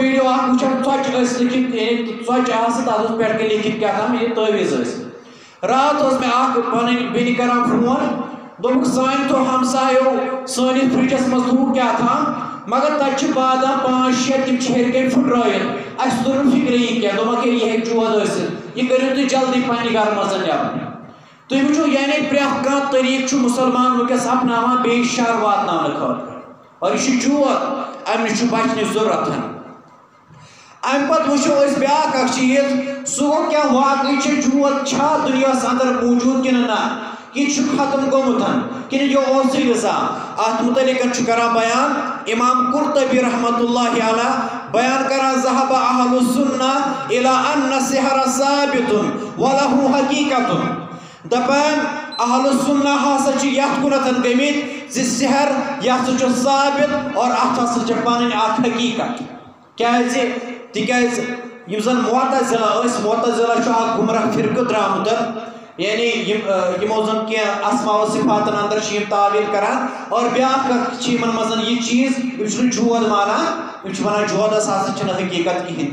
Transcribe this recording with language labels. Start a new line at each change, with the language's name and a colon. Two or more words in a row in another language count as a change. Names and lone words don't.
Kashmiri: ویٖڈیو اکھ وٕچھان ژۄچہِ ٲسۍ لیکھِتھ یعنی ژۄچہِ آسہٕ تتھ اوس پٮ۪ٹھٕ کَنۍ لیکھِتھ کیٛاہ تام یہِ تٲویٖز ٲسۍ راتھ اوس مےٚ اکھ پنٕنۍ بیٚنہِ کران فون دوٚپُکھ سانہِ تھوٚو ہمسایو سٲنِس فرجس منٛز تھوٚوُکھ کیٛاہ تام مگر تتہِ چھِ بادام 5-6 تِم چھِ ہیٚرِ کَنۍ پھٕٹرٲیِتھ اَسہِ توٚر نہٕ فِکرے یہِ کیٛاہ دوٚپمکھ ہے یہِ ہیٚکہِ جود ٲسِتھ یہِ کٔرِو تُہۍ جلدی پننہِ گرٕ منٛز نٮ۪بر تُہۍ وٕچھِو یعنی پرٛٮ۪تھ کانٛہہ طریٖقہٕ چھُ مُسلمان وٕنکٮ۪س اپناوان بیٚیہِ شر واتناونہٕ خٲطرٕ اور یہِ چھُ جود امہِ نِش چھُ بچنٕچ ضروٗرت امہِ پتہٕ وٕچھو أسۍ بیٛاکھ اکھ چیٖز سُہ گوٚو کیٛاہ واقعی چھِ جود چھا دُنیاہس اندر موٗجوٗد کِنہٕ نہ کہِ چھُ ختم گوٚمُت کِنہٕ یہِ اوسُے نظام اتھ متعلق چھُ کران بیان امام قرطبی رحمت اللہ علیہ بیان کران
Arabic: ذهب اہل السنہ الى ان السحر ثابت وله حقیقت
Kashmiri: دپان اہل السنہ ہسا چھِ یتھ کُنتھ گٔمٕتۍ زِ سحر یہِ ہسا چھُ ثابت اور اتھ ہسا چھِ پنٕنۍ اکھ حقیقت کیازِ تِکیازِ یِم زن معتزلہ ٲسۍ معتزلہ چھُ اکھ گمراہ فرقہٕ درٛامُت یعنی یِمو زن کینٛہہ اسماء و صفاتن اندر چھِ یِم تعویل کران اور بیٛاکھ اکھ چھِ یِمن منٛز یہِ چیٖز یِم چھِنہٕ جود مانان یِم چھِ ونان جودس ہسا چھِنہٕ حقیقت کِہیٖنۍ